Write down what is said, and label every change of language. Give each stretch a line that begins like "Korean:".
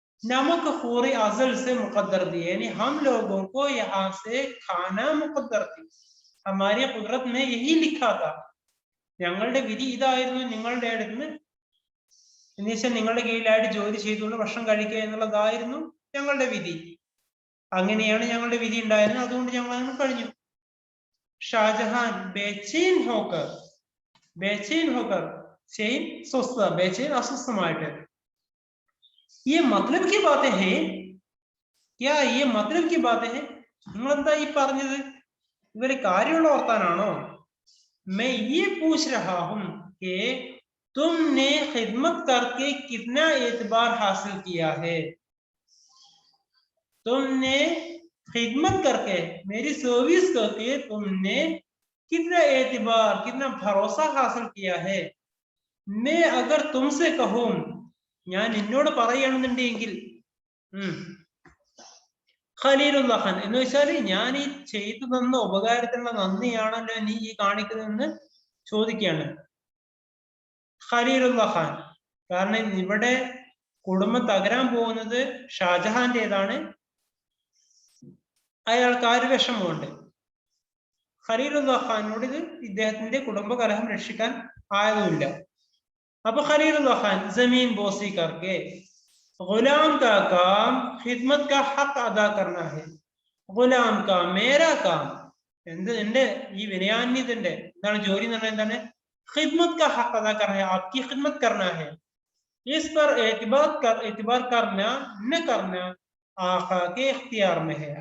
Hindi: नमक खूरी अज़ल से मुकद्दर थी, यानी हम लोगों को यहाँ से खाना मुकद्दर थी, हमारी कुदरत में यही लिखा था,
Malayalam: ഞങ്ങളുടെ വിധി ഇതായിരുന്നു നിങ്ങളുടെ അടുത്ത് എന്നുവെച്ചാൽ നിങ്ങളുടെ കീഴിലായിട്ട് ജോലി ചെയ്തുകൊണ്ട് ഭക്ഷണം കഴിക്കുക എന്നുള്ളതായിരുന്നു ഞങ്ങളുടെ വിധി. അങ്ങനെയാണ് ഞങ്ങളുടെ വിധി ഉണ്ടായിരുന്നത്, അതുകൊണ്ട് ഞങ്ങൾ അങ്ങനെ കഴിഞ്ഞു.
Hindi: शाहजहां बेचैन होकर चैन सुस्त, बेचैन अस्वस्थമായിട്ട്, ये मतलब की बातें हैं क्या? ये मतलब की बातें हैं?
Malayalam: നിങ്ങൾ എന്താ ഈ പറഞ്ഞത്? ഇവര് കാര്യമുള്ള വർത്താനാണോ?
Hindi: मैं ये पूछ रहा हूं कि तुमने खिदमत करके कितना एतबार हासिल किया है? तुमने खिदमत करके, मेरी सर्विस करके तुमने कितना एतबार, कितना भरोसा हासिल किया है? मैं अगर तुमसे कहूं,
Malayalam: ഞാൻ നിന്നോട് പറയുകയാണെന്നുണ്ടെങ്കിൽ ഖലീലുല്ലാഹ് ഖാൻ എന്ന് വെച്ചാൽ ഞാൻ ഈ ചെയ്തു തന്ന ഉപകാരത്തിനുള്ള നന്ദിയാണല്ലോ നീ ഈ കാണിക്കുന്നതെന്ന് ചോദിക്കുകയാണ് ഖലീലുല്ലാഹ് ഖാൻ. കാരണം ഇവിടെ കുടുംബം തകരാൻ പോകുന്നത് ഷാജഹാന്റേതാണ്, അയാൾക്ക് ആ ഒരു വിഷമമുണ്ട്. ഖലീലുല്ലാഹ് ഖാനോട് ഇത് ഇദ്ദേഹത്തിന്റെ കുടുംബ കലഹം രക്ഷിക്കാൻ ആയതുമില്ല. അപ്പൊ
Hindi: ഖലീലുല്ലാഹ് ഖാൻ जमीन बोसी करके गुलाम का काम खिदमत का हक अदा करना है, गुलाम का मेरा काम,
Malayalam: എന്റെ ഈ വിനയാന്യതന്റെ എന്താണ് ജോലി എന്ന് പറഞ്ഞാൽ എന്താണ്?
Hindi: खिदमत का हक अदा करना है, आपकी खिदमत करना है, इस पर एतबार करना न करना आका के इख्तियार में है।